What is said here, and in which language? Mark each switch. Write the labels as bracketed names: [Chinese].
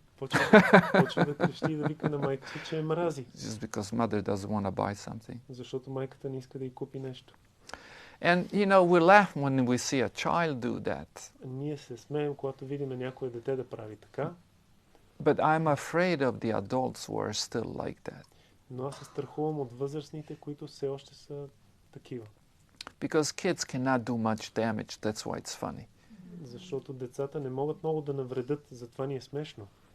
[Bulgarian] Почва да крещи и да вика на майка си, че мрази. [English] Just because mother doesn't want to buy something. [Bulgarian] Защото майката не иска да й купи нещо. [English] And you know, we laugh when we see a child do that. [Bulgarian] Ние се смеем, когато видим някое дете да прави така. [English] But I'm afraid of the adults who are still like that. [Bulgarian] Но аз се страхувам от възрастните, които все още са такива. [English] Because kids cannot do much damage, that's why it's funny. [Bulgarian] Защото децата не могат много да навредят, затова ни е смешно.